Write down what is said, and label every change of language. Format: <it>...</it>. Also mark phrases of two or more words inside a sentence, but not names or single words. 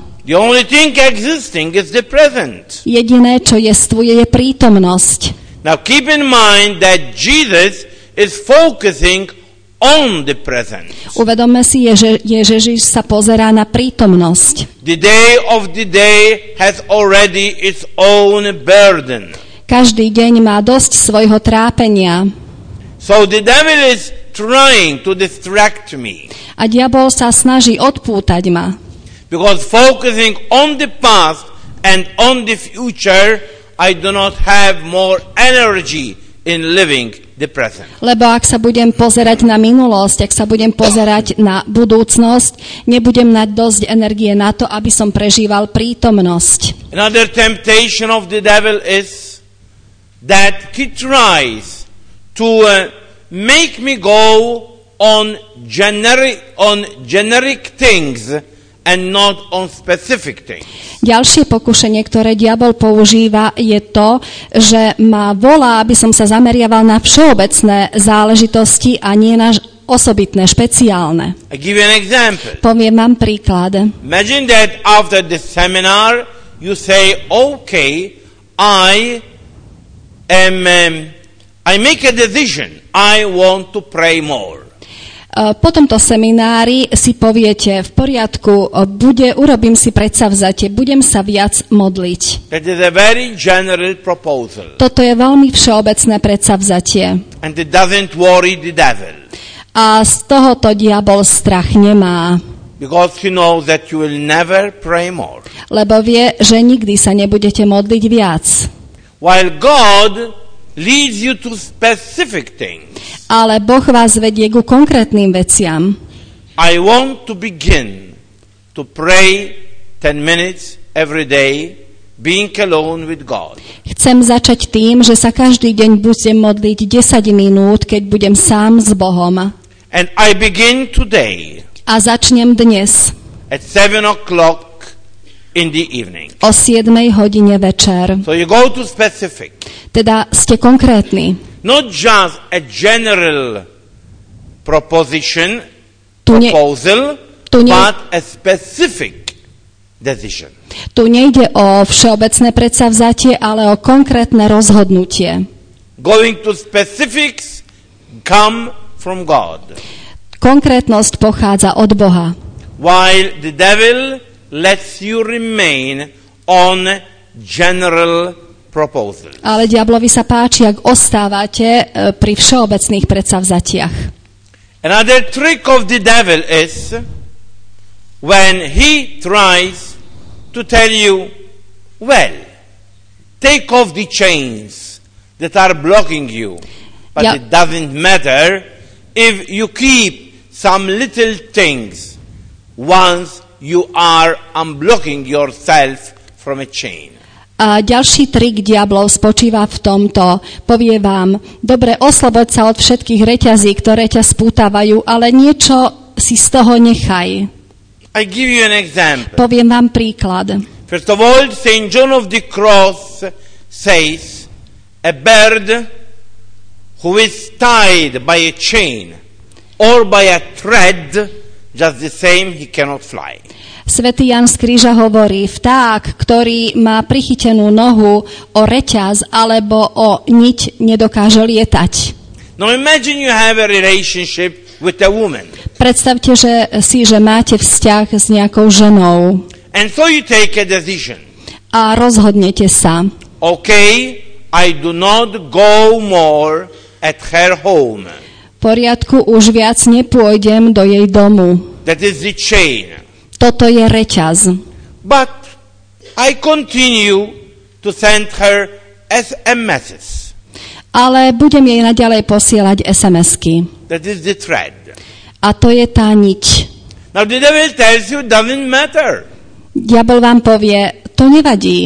<en>The only thing existing is the present.</en> <sk>Jediné, čo jestvuje, je prítomnosť.</sk> <en>Now keep in mind that Jesus is focusing on the present.</en> <sk>Uvedomme si, že Ježiš sa pozerá na prítomnosť.</sk> <en>The day of the day has already its own burden.</en> <sk>Každý deň má dosť svojho trápenia.</sk> <en>So the devil is trying to distract me.</en> <sk>A diabol sa snaží odpútať ma.</sk> <en>Because focusing on the past and on the future, I do not have more energy in living the present.</en> <sk>Lebo ak sa budem pozerať na minulosť, ak sa budem pozerať na budúcnosť, nebudem mať dosť energie na to, aby som prežíval prítomnosť.</sk> <en>Another temptation of the devil is that he tries to make me go on generic things and not on specific things.</en> <sk>Ďalšie pokušenie, ktoré diabol používa, je to, že ma volá, aby som sa zameriaval na všeobecné záležitosti a nie na osobitné, špeciálne.</sk> <en>I give you an example.</en> <sk>Poviem vám príklad.</sk> <en>Imagine that after the seminar you say, okay, I make a decision. I want to pray more.</en> <sk>Po tomto seminári si poviete, v poriadku, urobím si predsavzatie, budem sa viac modliť.</sk> <en>That is a very general proposal.</en> <sk>Toto je veľmi všeobecné predsavzatie.</sk> <en>And it doesn't worry the devil.</en> <sk>A z tohoto diabol strach nemá.</sk> <en>Because he knows that you will never pray more.</en> <sk>Lebo vie, že nikdy sa nebudete modliť viac.</sk> <en>While God leads you to specific things.</en> <sk>Ale Boh vás vedie ku konkrétnym veciam.</sk> <en>I want to begin to pray 10 minutes every day, being alone with God.</en> <sk>Chcem začať tým, že sa každý deň budem modliť 10 minút, keď budem sám s Bohom.</sk> <en>And I begin today.</en> <sk>A začnem dnes.</sk> <en>At 7 o'clock in the evening.</en> <sk>O 7 hodine večer.</sk> <en>So you go to specific.</en> <sk>Teda ste konkrétni.</sk> <en>Not just a general proposal,</en> <sk>tu</sk> <en>but a specific decision.</en> <sk>Tu nejde o všeobecné predsavzatie, ale o konkrétne rozhodnutie.</sk> <en>Going to specifics come from God.</en> <sk>Konkrétnosť pochádza od Boha.</sk> <en>While the devil lets you remain on general proposals.</en> <sk>Ale diablovi sa páči, ak ostávate pri všeobecných predsavzatiach.</sk> <en>Another trick of the devil is when he tries to tell you, well, take off the chains that are blocking you, but it doesn't matter if you keep some little things once you are unblocking yourself from a chain.</en> <sk>A ďalší trik diablov spočíva v tomto. Povie vám, dobre, osloboď sa od všetkých reťazí, ktoré ťa spútavajú, ale niečo si z toho nechaj.</sk> <en>I give you an example.</en> <sk>Poviem vám príklad.</sk> <en>First of all, St. John of the Cross says, a bird who is tied by a chain or by a thread, just the same, he cannot fly.</en> <sk>Svätý Ján z Kríža hovorí, vták, ktorý má prichytenú nohu o reťaz alebo o niť, nedokáže lietať.</sk> <en>Now imagine you have a relationship with a woman.</en> <sk>Predstavte si, že máte vzťah s nejakou ženou.</sk> <en>And so you take a decision.</en> <sk>A rozhodnete sa.</sk> <en>Okay, I do not go more at her home.</en> <sk>V poriadku, už viac nepôjdem do jej domu.</sk> <en>That is the chain.</en> <sk>Toto je reťaz.</sk> <en>But I continue to send her SMSs.</en> <sk>Ale budem jej naďalej posielať SMS-ky.</sk> <en>That is the thread.</en> <sk>A to je tá niť.</sk> <en>Now the devil tells you it doesn't matter.</en> <sk>Diabol vám povie, to nevadí.</sk>